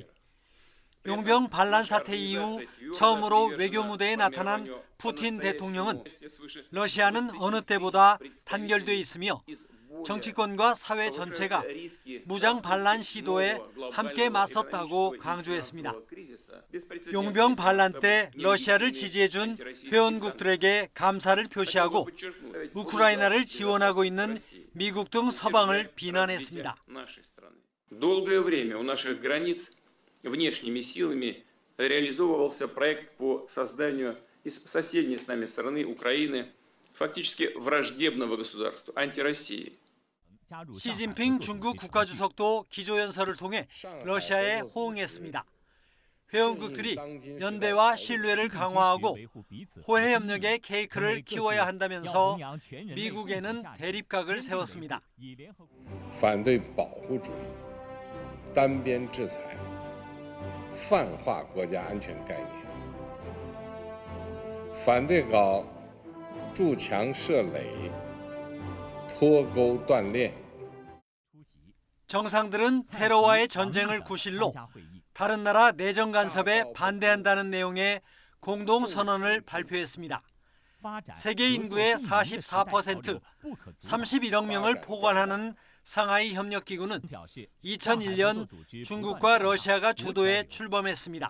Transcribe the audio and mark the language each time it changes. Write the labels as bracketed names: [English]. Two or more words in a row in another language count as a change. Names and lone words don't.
[Korean] 용병 반란 사태 이후 처음으로 외교 무대에 나타난 푸틴 대통령은 러시아는 어느 때보다 단결돼 있으며 정치권과 사회 전체가 무장 반란 시도에 함께 맞섰다고 강조했습니다. 용병 반란 때 러시아를 지지해준 회원국들에게 감사를 표시하고 우크라이나를 지원하고 있는 미국 등 서방을 비난했습니다. [Russian] внешними силами реализовывался проект по созданию из соседней с нами страны Украины фактически враждебного государства, антироссии. [Korean] 시진핑 중국 국가주석도 기조연설을 통해 러시아에 호응했습니다. 회원국들이 연대와 신뢰를 강화하고 호혜 협력의 케이크를 키워야 한다면서 미국에는 대립각을 세웠습니다. [Chinese] 反对保护主义、单边制裁、泛化国家安全概念，反对搞筑墙设垒、脱钩断链。 [Korean] 정상들은 테러와의 전쟁을 구실로 다른 나라 내정 간섭에 반대한다는 내용의 공동 선언을 발표했습니다. 세계 인구의 44%, 31억 명을 포괄하는 상하이 협력기구는 2001년 중국과 러시아가 주도해 출범했습니다.